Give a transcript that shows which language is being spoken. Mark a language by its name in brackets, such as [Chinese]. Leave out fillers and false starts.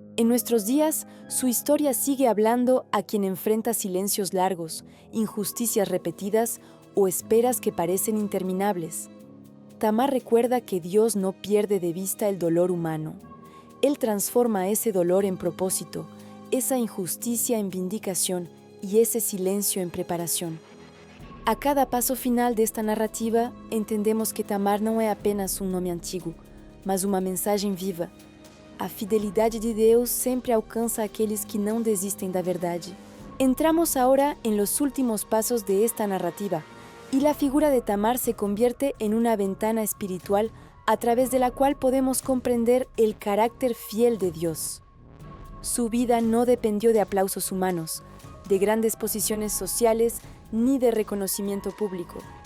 [Spanish] En nuestros días, su historia sigue hablando a quien enfrenta silencios largos, injusticias repetidas o esperas que parecen interminables. Tamar recuerda que Dios no pierde de vista el dolor humano. Él transforma ese dolor en propósito, esa injusticia en vindicación y ese silencio en preparación. A cada paso final de esta narrativa, entendemos que [Portuguese] Tamar não é apenas um nome antigo, mas uma mensagem viva. A fidelidade de Deus sempre alcança aqueles que não desistem da verdade. [Spanish] Entramos ahora en los últimos pasos de esta narrativa, y la figura de Tamar se convierte en una ventana espiritual a través de la cual podemos comprender el carácter fiel de Dios. Su vida no dependió de aplausos humanos, de grandes posiciones sociales ni de reconocimiento público.